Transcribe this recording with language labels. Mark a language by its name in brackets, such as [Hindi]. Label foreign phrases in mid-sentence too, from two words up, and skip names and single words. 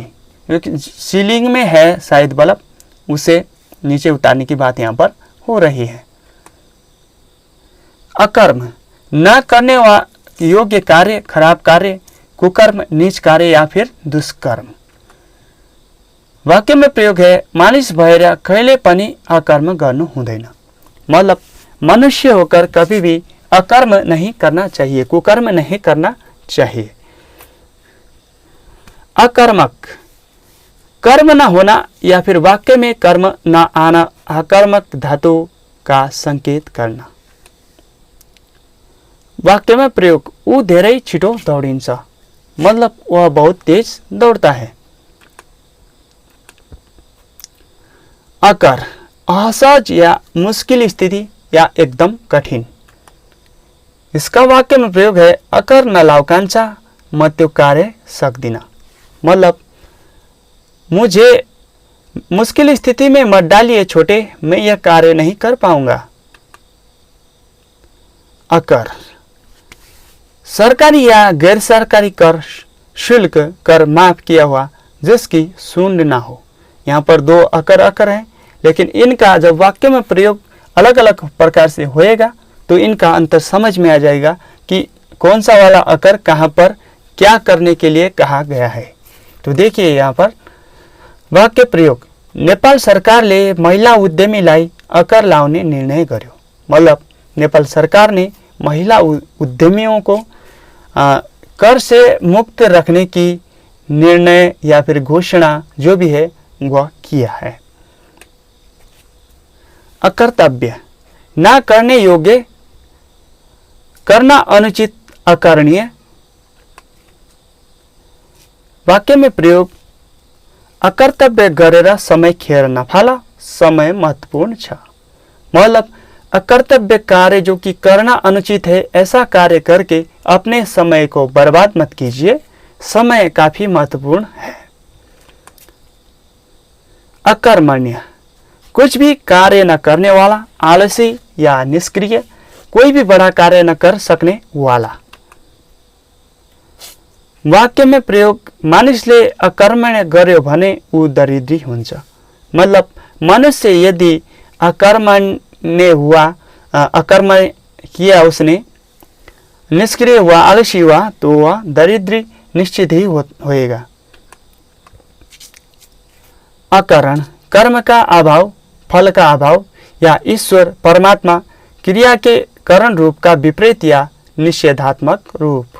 [Hindi] क्योंकि सीलिंग में है शायद बल्ब, उसे नीचे उतारने की बात यहाँ पर हो रही है। अकर्म, न करने योग्य कार्य, खराब कार्य, कुकर्म, नीच कार्य या फिर दुष्कर्म। वाक्य में प्रयोग है, [Nepali] मानिस भएर कहिले पनि अकर्म गर्नु हुँदैन। [Hindi] मतलब मनुष्य होकर कभी भी अकर्म नहीं करना चाहिए, कुकर्म नहीं करना चाहिए। अकर्मक, कर्म न होना या फिर वाक्य में कर्म न आना, अकर्मक धातु का संकेत करना। वाक्य में प्रयोग, [Nepali] ऊ धेरै छिटो दौडिन्छ। [Hindi] मतलब वह बहुत तेज दौड़ता है। अकर, असहज या मुश्किल स्थिति या एकदम कठिन। इसका वाक्य में प्रयोग है, [Nepali] अकर नलाउ कान्छा, म त्यो कार्य सक्दिन। [Hindi] मतलब मुझे मुश्किल स्थिति में मत डालिए छोटे, मैं यह कार्य नहीं कर पाऊंगा। अकर, सरकारी या गैर सरकारी कर शुल्क कर माफ किया हुआ जिसकी शून्य ना हो। यहाँ पर दो अकर हैं, लेकिन इनका जब वाक्य में प्रयोग अलग अलग प्रकार से होएगा तो इनका अंतर समझ में आ जाएगा कि कौन सा वाला अकर कहाँ पर क्या करने के लिए कहा गया है। तो देखिए यहाँ पर वाक्य प्रयोग, [Nepali] नेपाल सरकारले महिला उद्यमीलाई अकर लाउने निर्णय गर्यो। [Hindi] मतलब नेपाल सरकार ने महिला उद्यमियों को कर से मुक्त रखने की निर्णय या फिर घोषणा जो भी है वह किया है। अकर्तव्य, ना करने योग्य, करना अनुचित, अकरणीय। वाक्य में प्रयोग, [Nepali] अकर्तव्य गरेर समय खेर नफाला, समय महत्वपूर्ण छ। [Hindi] मतलब अकर्तव्य कार्य जो कि करना अनुचित है, ऐसा कार्य करके अपने समय को बर्बाद मत कीजिए, समय काफी महत्वपूर्ण है। अकर्मण्य, कुछ भी कार्य न करने वाला, आलसी या निष्क्रिय, कोई भी बड़ा कार्य न कर सकने वाला। वाक्य में प्रयोग, [Nepali] मानिसले अकर्मण्य गर्यो भने ऊ दरिद्री हुन्छ। [Hindi] मतलब मनुष्य यदि अकर्मण्य हुआ, अकर्मण्य किया उसने, निष्क्रिय हुआ, आलसी हुआ, तो वह दरिद्री निश्चित ही होएगा। अकरण, कर्म का अभाव, फल का अभाव या ईश्वर परमात्मा क्रिया के कारण रूप का विपरीत या निषेधात्मक रूप।